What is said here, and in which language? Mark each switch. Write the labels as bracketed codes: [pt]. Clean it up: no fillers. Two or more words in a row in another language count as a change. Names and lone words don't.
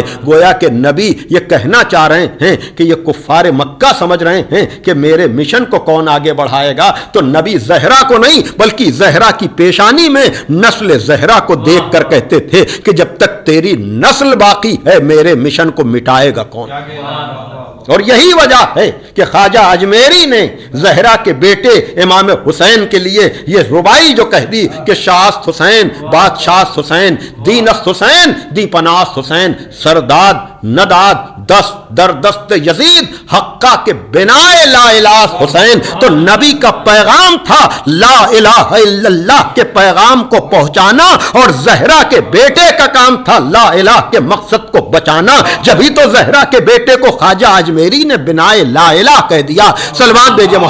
[ur] گویا کہ نبی یہ کہنا چاہ رہے ہیں کہ یہ کفار مکہ سمجھ رہے ہیں کہ میرے مشن کو کون آگے بڑھائے گا، تو نبی زہرا کو نہیں بلکہ زہرا کی پیشانی میں نسل زہرا کو دیکھ کر کہتے تھے کہ جب تک تیری نسل باقی ہے میرے مشن کو مٹائے گا کون؟ اور یہی وجہ ہے کہ خواجہ اجمیری نے زہرا کے بیٹے امام حسین کے لیے یہ ربائی جو کہہ دی کہ [fa] شاست حسین، بادشاست حسین، دینست حسین، دی پناست حسین، سرداد نداد دست در دست یزید حقہ کے بنائے لا الہ حسین۔ [ur] تو نبی کا پیغام تھا [ar] لا الہ الا اللہ [ur] کے پیغام کو پہنچانا، اور زہرا کے بیٹے کا کام تھا [ar] لا الہ [ur] کے مقصد کو بچانا۔ جبھی تو زہرا کے بیٹے کو خواجہ اجمیری نے [fa] بنائے لا الہ [ur] کہہ دیا۔